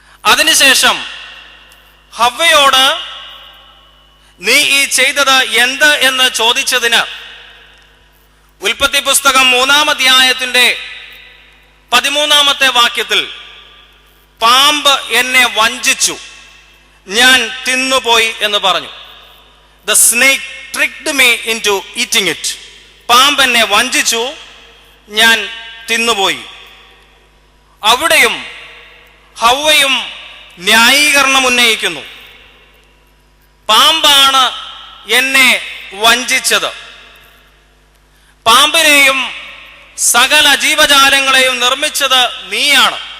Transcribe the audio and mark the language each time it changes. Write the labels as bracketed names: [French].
[Malayalam] അതിനുശേഷം ഹവ്വയോട് നീ ഈ ചെയ്തത് എന്ത് എന്ന് ചോദിച്ചതിന് ഉൽപ്പത്തി പുസ്തകം 3-ാം അധ്യായത്തിന്റെ 13-ാമത്തെ വാക്യത്തിൽ പാമ്പ് എന്നെ വഞ്ചിച്ചു, ഞാൻ തിന്നുപോയി എന്ന് പറഞ്ഞു. [English] The snake tricked me into eating it. [Malayalam] പാമ്പ് എന്നെ വഞ്ചിച്ചു, ഞാൻ തിന്നുപോയി. അവിടെയും ഹവ്വയും ന്യായീകരണം ഉന്നയിക്കുന്നു. പാമ്പാണ് എന്നെ വഞ്ചിച്ചത്. പാമ്പിനെയും സകല ജീവജാലങ്ങളെയും നിർമ്മിച്ചത് നീയാണ്.